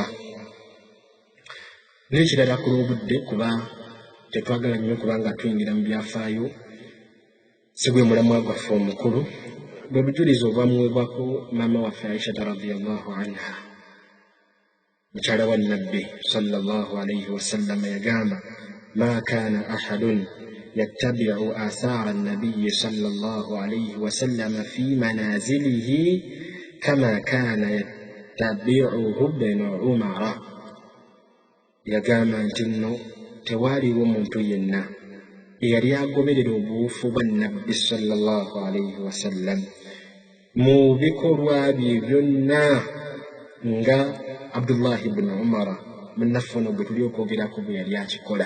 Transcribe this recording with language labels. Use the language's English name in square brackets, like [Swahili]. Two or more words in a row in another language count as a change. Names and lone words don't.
[Ganda] N'ekirala ku lw'obudde kuba tetwagala nnyo kubanga tuyingira mu byafaayo si gwe mulamwa gwaffe omukulu bwe bujulizi obwamuweebwako maama waffe Aisha [Arabic] رضي الله عنها [Ganda] mukyala wa nabbi [Arabic] صلى الله عليه وسلم [Ganda] yagamba [Arabic] ما كان أحد يتبع آثار النبي صلى الله عليه وسلم في منازله كما كان يتبعه [Ganda] ibn Umar. Yagamba nti nno tewaaliwo muntu yenna eyali agoberera obuufu bwa nabbi [Arabic] صلى الله عليه وسلم [Ganda] mu bikolwa bye byonna nga Abdullah ibn Umar munnaffe ono gwe tuli okwogerako bwe yali akikola.